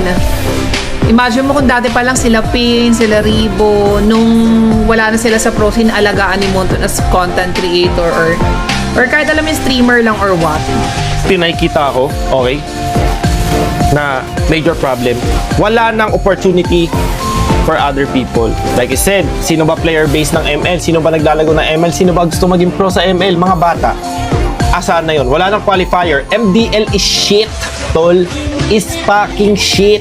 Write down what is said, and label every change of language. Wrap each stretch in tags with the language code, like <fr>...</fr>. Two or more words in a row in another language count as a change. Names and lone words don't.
<tl>Imagine mo kung dati pa lang sila Pin, sila Ribo, nung wala na sila sa pro, alagaan ni Moonton</tl> <en>as content creator</en> <tl>or kahit alam yung streamer lang</tl> <en>or what.</en> <tl>Nakikita ako, okay, na</tl> <en>major problem.</en> <tl>Wala nang</tl> <en>opportunity for other people. Like I said,</en> <tl>sino ba player base ng ML? Sino ba naglalago ng ML? Sino ba gusto maging pro sa ML? Mga bata. Asan na yun? Wala nang qualifier.</tl> <en>MDL is shit, tol. Is fucking shit.</en>